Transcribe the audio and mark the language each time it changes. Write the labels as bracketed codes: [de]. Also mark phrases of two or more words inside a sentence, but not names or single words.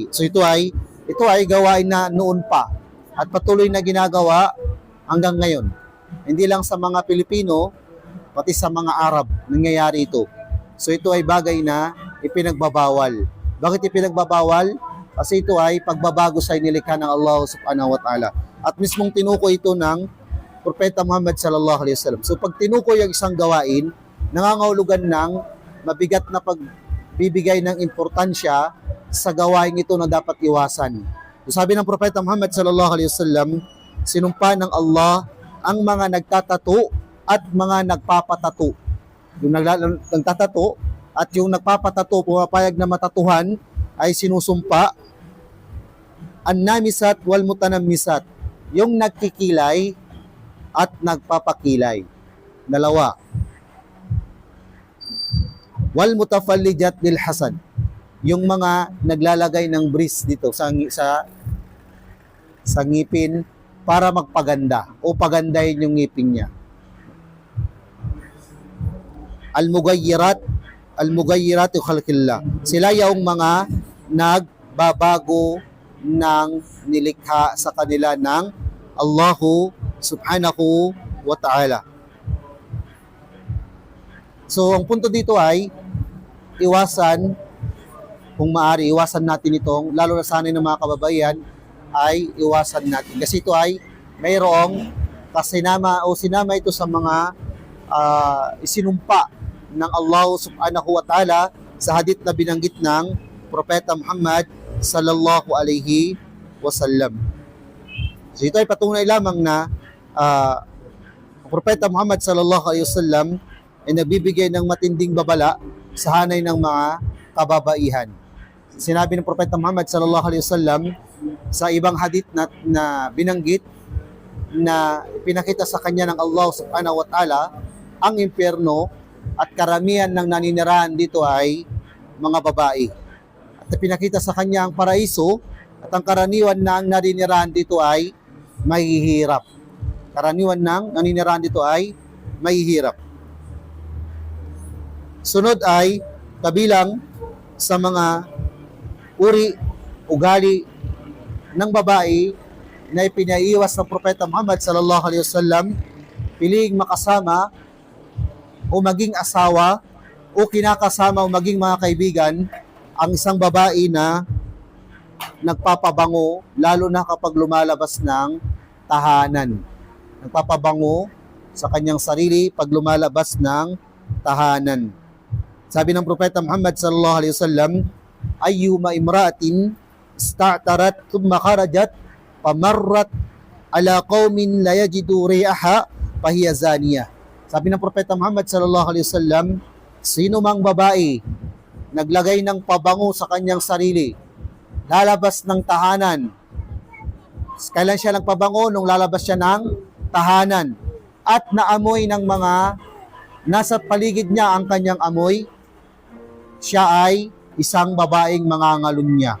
[tl] So ito ay gawain na noon pa at patuloy na ginagawa hanggang ngayon. Hindi lang sa mga Pilipino, pati sa mga Arab nangyayari ito. So ito ay bagay na ipinagbabawal. Bakit ipinagbabawal? Kasi ito ay pagbabago sa inilikha ng Allah [ar] سبحانه وتعالى. [tl] At mismong tinukoy ito ng Propeta Muhammad [ar] صلى الله عليه وسلم. [tl] So pag tinukoy ang isang gawain, nangangahulugan ng mabigat na pagbibigay ng importansya sa gawain ito na dapat iwasan. So sabi ng Propeta Muhammad [ar] صلى الله عليه وسلم, [tl] sinumpa ng Allah ang mga nagtatato at mga nagpapatato. Yung nagtatato at yung nagpapatato, pumapayag na matatuhan, ay sinusumpa [ar] النامصات والمتنمصات, [tl] yung nagkikilay at nagpapakilay. Dalawa. [ar] والمتفلجات للحسن, [tl] yung mga naglalagay ng bris dito sa ngipin para magpaganda o pagandahin yung ngipin niya. [ar] المغيرات خلق الله, [tl] sila yung mga nagbabago ng nilikha sa kanila ng [ar] الله سبحانه وتعالى. [tl] So, ang punto dito ay iwasan, kung maaari, iwasan natin itong, lalo na sana ng mga kababaihan, ay iwasan natin. Kasi ito ay mayroong sinama ito sa mga isinumpa ng Allah [ar] سبحانه وتعالى [tl] sa hadith na binanggit ng Propeta Muhammad [ar] صلى الله عليه وسلم. [tl] So ito ay patunay lamang na Propeta Muhammad [ar] صلى الله عليه وسلم [tl] ay nagbibigay ng matinding babala sa hanay ng mga kababaihan. Sinabi ng Propeta Muhammad [ar] صلى الله عليه وسلم [tl] sa ibang hadith na binanggit na pinakita sa kanya ng Allah [ar] سبحانه وتعالى [tl] ang impyerno at karamihan ng naninirahan dito ay mga babae. At pinakita sa kanya ang paraiso at ang karaniwan ng naninirahan dito ay mahihirap. Karaniwan ng naninirahan dito ay mahihirap. Sunod ay kabilang sa mga uri, ugali ng babae na ipinaiwas ng Propeta Muhammad [ar] صلى الله عليه وسلم, [tl] piling makasama o maging asawa o kinakasama o maging mga kaibigan ang isang babae na nagpapabango, lalo na kapag lumalabas ng tahanan. Nagpapabango sa kanyang sarili pag lumalabas ng tahanan. Sabi ng Propeta Muhammad [ar] صلى الله عليه وسلم أيما امرأة استعطرت ثم خرجت فمرت على قوم لا يجدوا ريحها فهي زانية. [tl] Sabi ng Propeta Muhammad [ar] صلى الله عليه وسلم, [tl] sino mang babae naglagay ng pabango sa kanyang sarili, lalabas ng tahanan. Kailan siya nagpabango? Nung lalabas siya ng tahanan at naamoy ng mga nasa paligid niya ang kanyang amoy, siya ay isang babaeng mangangalunya.